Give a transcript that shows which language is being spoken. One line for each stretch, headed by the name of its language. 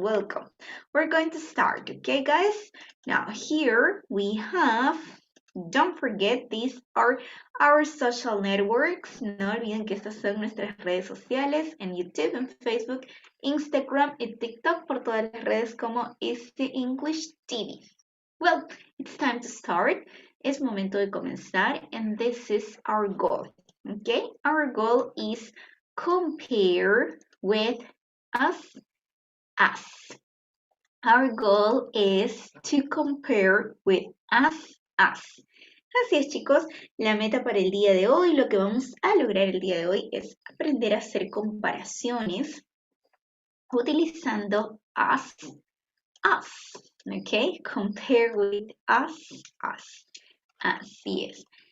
English: We're going to start, okay guys? Now here we have, don't forget, these are our social networks.
Spanish: No olviden que estas son nuestras redes sociales en YouTube, en Facebook, Instagram y TikTok, por todas las redes como Easy English TV.
English: Well, it's time to start.
Spanish: Es momento de comenzar
English: and this is our goal. Okay, our goal is compare with us. Our goal is to compare with us.
Spanish: Así es, chicos, la meta para el día de hoy, lo que vamos a lograr el día de hoy es aprender a hacer comparaciones utilizando us. ¿Ok?
English: Compare with us.
Spanish: Así es.